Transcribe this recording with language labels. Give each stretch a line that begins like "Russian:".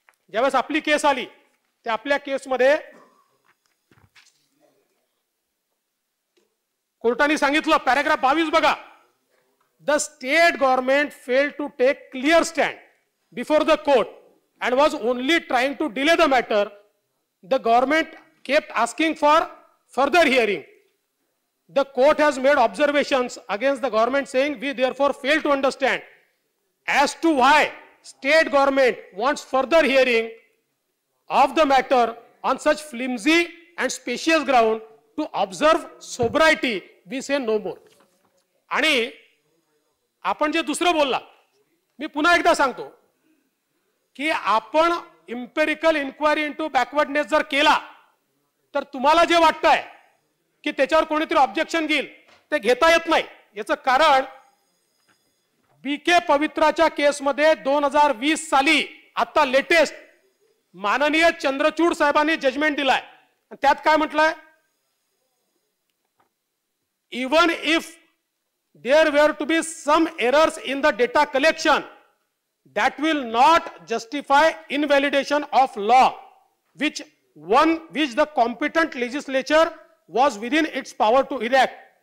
Marathi: ज्यावेळेस आपली केस आली त्या आपल्या केसमध्ये कोर्टाने सांगितलं, पॅराग्राफ 22 बघा.
English: The state government failed to take clear stand before the court and was only trying to delay the matter. The government kept asking for further hearing. The court has made observations against the government saying, we therefore fail to understand as to why state government wants further hearing of the matter on such flimsy and specious ground. To observe sobriety, we say no more.
Marathi: आणि आपण जे दुसरं बोलला, मी पुन्हा एकदा सांगतो की आपण
English: empirical inquiry into backwardness
Marathi: जर केला तर तुम्हाला जे वाटतंय की त्याच्यावर कोणीतरी ऑब्जेक्शन घेईल ते घेता येत नाही. याचं कारण BK पवित्राच्या केसमध्ये 2020 साली आता लेटेस्ट माननीय चंद्रचूड साहेबांनी जजमेंट दिलाय. त्यात काय म्हटलंय?
English: Even if there were to be some errors in the data collection, that will not justify invalidation of law which the competent legislature was within its power to enact.